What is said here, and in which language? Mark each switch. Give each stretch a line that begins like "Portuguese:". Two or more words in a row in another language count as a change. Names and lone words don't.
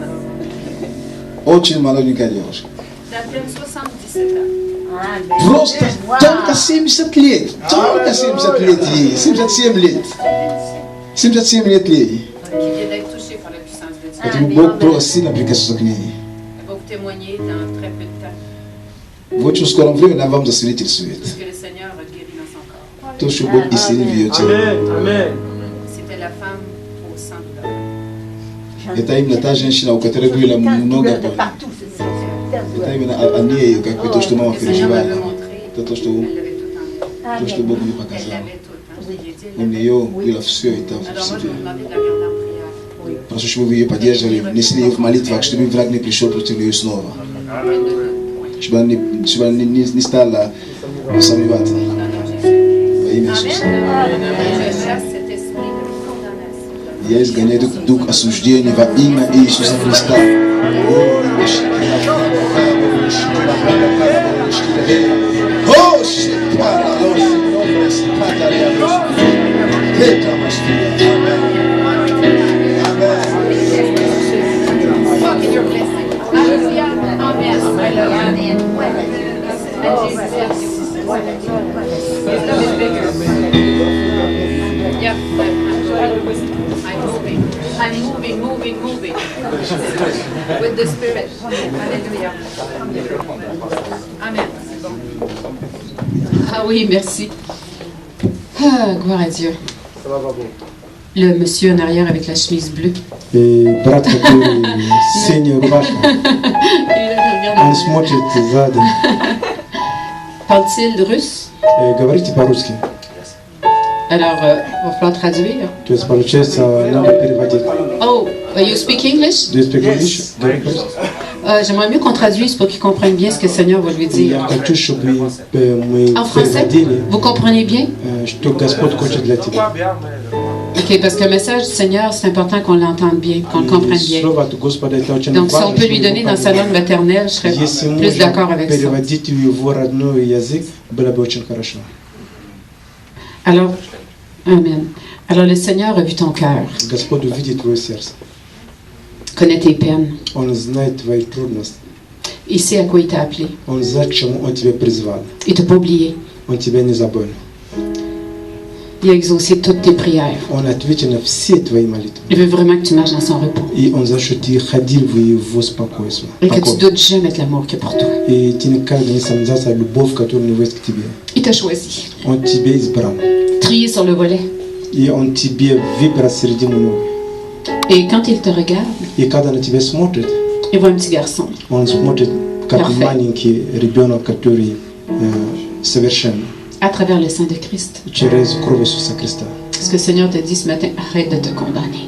Russian: очень молоденькая девушка.
French: d'à peine 77 ans.
Russian: Просто только 70 лет. Только 70 лет ей. 77 лет. 77 лет ей.
French: Qui vient d'être touchée par la puissance de Dieu.
Russian: Это Бог просто сильно прикоснулся к ней.
French: Elle va vous témoigner dans très peu de temps
Russian: В очень скором времени она вам засвидетельствует.
French: ce que le Seigneur a guéri dans son corps.
Russian: То, что Бог исцелил в ее теле.
French: C'était la femme au sang douleur.
Russian: Это именно та женщина, у которой было много боли. Это именно о ней, как бы то, что мама
French: Le Seigneur m'avait
Russian: переживала.
French: montré,
Russian: Это то, что,
French: elle l'avait tout en elle.
Russian: то, что Бог мне
French: Elle
Russian: показал.
French: l'avait tout. Hein. J'ai dit,
Russian: У
French: elle l'avait.
Russian: нее было все это в
French: Alors moi, je
Russian: себе.
French: vous demandais de la garder en prière.
Russian: Прошу, чтобы вы ее поддерживали, внесли ее в молитвах, чтобы враг не пришел против нее снова.
French: Elle ne doute point.
Russian: Чтобы она не стала сомневаться.
French: Au nom de Jésus.
Russian: Во имя Иисуса.
French: Je chasse cet esprit de condamnation.
Russian: Я изгоняю дух осуждения во имя Иисуса Христа.
English: Walk in your blessing. Hallelujah. Amen. Hallelujah. And Jesus loves you. His love is bigger. Yep. I'm moving. With the Spirit. Hallelujah.
French: Amen. C'est bon. Ah oui, merci. Ah, gloire à Dieu. Le monsieur en arrière avec la chemise bleue.
Russian: Брат, который синяя рубашка,
French: Il
Russian: он смотрит сзади.
French: Parle-t-il russe?
Russian: Говорите по-русски.
French: Alors, il va falloir traduire.
Russian: То есть, получается, надо переводить.
English: Oh, you speak English? Do you speak English?
Russian: Говори по-русски.
French: J'aimerais mieux qu'on traduise pour qu'il comprenne bien ce que le Seigneur va lui dire.
Russian: Я хочу, чтобы мы
French: En français?
Russian: переводили,
French: Vous comprenez bien?
Russian: что Господь хочет для тебя.
French: Ok, parce que le message du Seigneur, c'est important qu'on l'entende bien, qu'on le comprenne bien.
Russian: Слово от Господа это очень
French: Donc, si
Russian: важно,
French: on peut lui
Russian: чтобы
French: donner dans sa langue maternelle, je serais
Russian: Если
French: plus d'accord
Russian: можно
French: avec ça.
Russian: переводить в его родной язык, было бы очень хорошо.
French: Alors, Amen. Alors, le Seigneur a vu ton cœur,
Russian: Господь увидит твое сердце.
French: connaît tes peines.
Russian: Он знает твои трудности.
French: Il sait à quoi il t'a appelé.
Russian: Он знает, к чему Он тебя призвал.
French: Il t'a pas oublié.
Russian: Он тебя не забыл.
French: Il a exaucé toutes tes prières.
Russian: Он ответил на все твои молитвы.
French: Il veut vraiment que tu marches dans son repos.
Russian: И Он за что ты ходил в Его спокойствие.
French: Et que tu doutes jamais de l'amour qu'il y a pour toi.
Russian: И ты никогда не сомневался в любовь, которую у него есть к тебе.
French: Il t'a choisi.
Russian: Он тебя избрал.
French: Trié sur le volet.
Russian: И Он тебе выбрал среди много.
French: Et quand il te regarde,
Russian: И когда на тебя смотрит,
French: il voit un petit garçon.
Russian: Он смотрит как
French: Parfait.
Russian: маленький ребенок, который совершенный.
French: À тravers le sang de Christ.
Russian: Через кровь Иисуса Христа.
French: Ce que le Seigneur te dit ce matin, arrête de te condamner.